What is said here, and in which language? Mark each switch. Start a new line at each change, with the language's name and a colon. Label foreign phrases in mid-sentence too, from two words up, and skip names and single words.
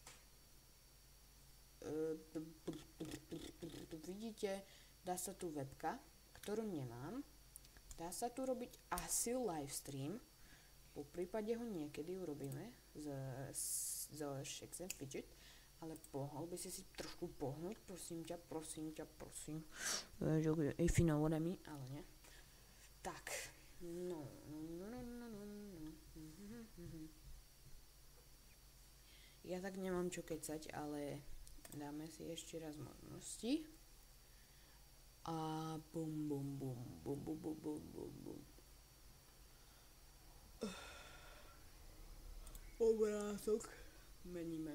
Slovak: Vidíte, dá sa tu webka, ktorú nemám. Dá sa tu robiť asi livestream. Po prípade ho niekedy urobíme z Shakes and Fidget. Ale pohol by si trošku pohnúť, prosím ťa.
English: If you know what I mean,
Slovak: ale nie. Tak. No. Ja tak nemám čo kecať, ale dáme si ešte raz možnosti. A bum. Obrázok meníme.